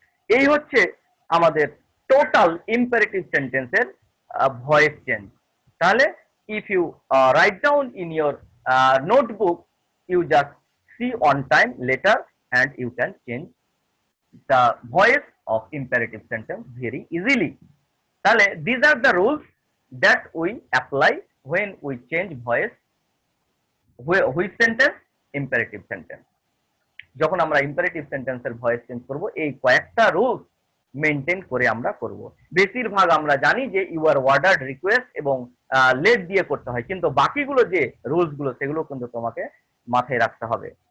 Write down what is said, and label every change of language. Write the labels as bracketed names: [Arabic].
[Bangla] এই হচ্ছে আমাদের টোটাল ইম্পারেটিভ সেন্টেন্সের ভয়েস চেঞ্জ। [English] তাহলে if you write down in your notebook, you just see on time later and you can change the voice of imperative sentence very easily. তাহলে these are the rules that we apply when we change voice, which sentence? Imperative sentence. [Bangla] যখন আমরা imperative সেন্টেন্সের voice change করব, এই কয়েকটা rules maintain করে আমরা করব। বেশিরভাগ আমরা জানি যে ইউ আর ওয়ার্ডার্ড, রিকোয়েস্ট এবং লেট দিয়ে করতে হয়, কিন্তু বাকিগুলো যে রুলস গুলো সেগুলো কিন্তু তোমাকে মাথায় রাখতে হবে।